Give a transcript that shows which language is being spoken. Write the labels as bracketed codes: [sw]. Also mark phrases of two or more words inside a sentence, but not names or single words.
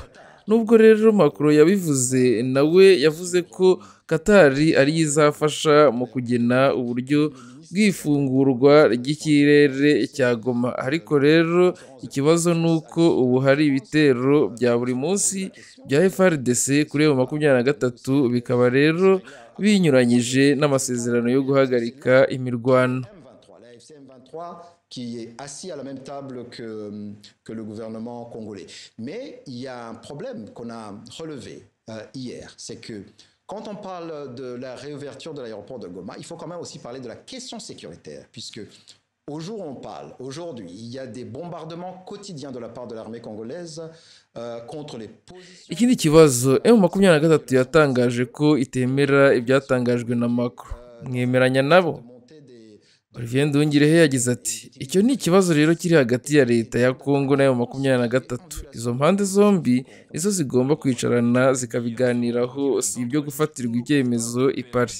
[rw] Nubwo rero Macron yabivuze, nawe yavuze ko Qatar ariyo izafasha mu kugena uburyo bw'ifungurwa ry'ikirere cya Goma. Ariko rero ikibazo ni uko ubu hari ibitero bya buri munsi bya FARDC kuri M23, bikaba rero binyuranyije n'amasezerano yo guhagarika imirwano. [fr] Qui est assis à la même table que le gouvernement congolais. Mais il y a un problème qu'on a relevé hier, c'est que quand on parle de la réouverture de l'aéroport de Goma, il faut quand même aussi parler de la question sécuritaire, puisque au jour où on parle, aujourd'hui, il y a des bombardements quotidiens de la part de l'armée congolaise contre les positions... [rw] Ikindi kibazo, M23 yatangaje ko itemera ibyatangajwe na Macron. Mwemeranya nabo? Olivier Nduhungirehe yagize ati: icyo ni ikibazo rero kiri hagati ya leta ya Kongo na M23. Izo mpande zombi nizo zigomba kwicarana zikabiganiraho, si ibyo gufatirwa ibyemezo i Paris.